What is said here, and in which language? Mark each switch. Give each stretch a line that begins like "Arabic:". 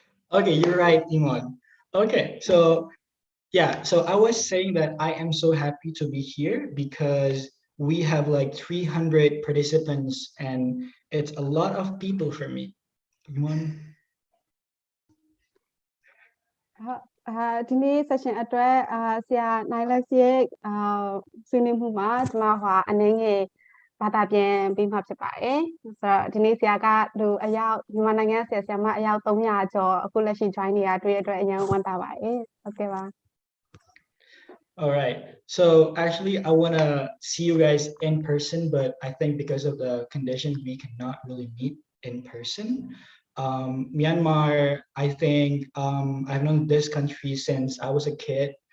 English: Okay, you're right, Imon. Okay, so yeah, so I was saying that I am so happy to be here because we have like 300 participants and it's a lot of people for me. Imon?
Burmese: ဒီနေ့ session အတွက်ဆရာ Nilex ရဲ့ဆွေးနွေးမှုမှာကျွန်မအနေငယ်ဘာသာပြန်ပေးမှာဖြစ်ပါတယ်ဆိုတော့ဒီနေ့ဆရာကလူအယောက်မြန်မာနိုင်ငံဆရာမအယောက်300ကျော်အခုလက်ရှိ join နေတာတွေ့ရတဲ့အတွက်အရင်ဝမ်းသာပါတယ်ဟုတ်ကဲ့ပါ
English: All right, so actually I want to see you guys in person, but I think because of the conditions we cannot really meet in person. Myanmar, I think I've known this country since I was a kid.